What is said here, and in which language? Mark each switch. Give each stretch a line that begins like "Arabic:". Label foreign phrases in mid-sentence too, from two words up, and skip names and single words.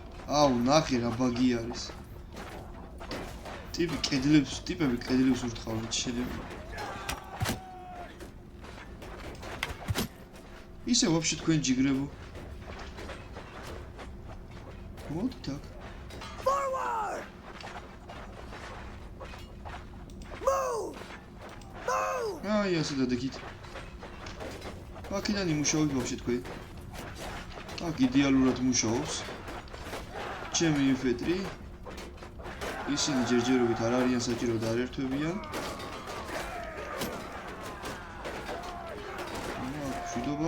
Georgian: აუ, ნახე რა ბაგი არის. ტიპები კედლებს ურტყავენ, შეიძლება. ისე ვაფშე თქვენ ჯიგრებო. მოდით აქ.
English: Forward! Move! Move!
Georgian: აი, ასე დადეკით. აქედან იმუშავებ ვაფშე თქვენ. აქ იდეალურად მუშაობს. ჩემი ინფეტრი. ისინი ჯერჯერობით არ არიან საჭირო და არ ერთვებიან. მშვიდობა.